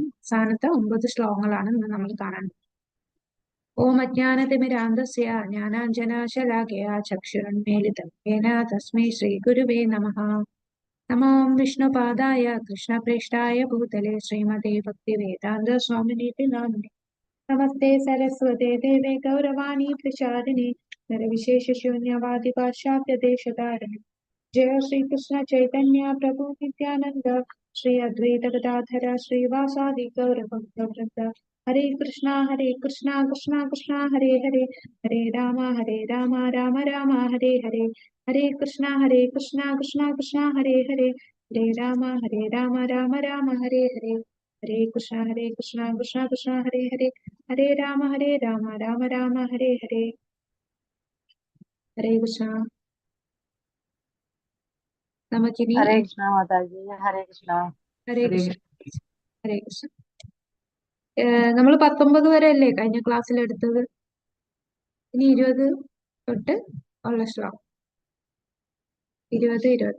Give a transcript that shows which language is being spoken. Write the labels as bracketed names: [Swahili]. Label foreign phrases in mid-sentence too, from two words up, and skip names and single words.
[Malayalam] അവസാനത്തെ 9 ശ്ലോകങ്ങളാണ് ഇന്ന് നമ്മൾ കാണുന്നത്. [Sanskrit] ഓം അജ്ഞാനതിമിരാന്തസ്യ ജ്ഞാനാഞ്ജനാശലാകയാ ചക്ഷുരുന്മീലിതം യേന തസ്മൈ ശ്രീഗുരുവേ നമഃ. നമോ വിഷ്ണുപാദായ കൃഷ്ണപ്രേഷ്ഠായ ഭൂതലേ ശ്രീമതേ ഭക്തിവേദാന്ത സ്വാമിനീതി നാമിനെ. നമസ്തേ സരസ്വതേ ദേവേ ഗൗരവാണി പ്രചാരിണി നിർവിശേഷശൂന്യവാദി പാശ്ചാത്യദേശധാരണി. जय श्री कृष्ण चैतन्य प्रभु नित्यानंद श्री अद्वैत गदाधर श्रीवासादि गौर भक्तवृंद. हरे कृष्णा कृष्णा कृष्णा हरे हरे, हरे राम राम राम हरे हरे, हरे कृष्णा कृष्णा कृष्णा हरे हरे, हरे राम राम राम हरे हरे, हरे कृष्णा कृष्णा कृष्णा हरे हरे, हरे राम राम हरे हरे. हरे कृष्णा. [Malayalam] നമുക്കിനി [Sanskrit] ഹരേ കൃഷ്ണ [Malayalam] മാതാജി. [Sanskrit] ഹരേ കൃഷ്ണ. ഹരേ കൃഷ്ണ. ഹരേ കൃഷ്ണ. [Malayalam] നമ്മൾ 19 വരെ അല്ലേ കഴിഞ്ഞ ക്ലാസ്സിൽ എടുത്തത്? ഇനി 20 തൊട്ട് ഉള്ള ശ്ലോകം 20-21.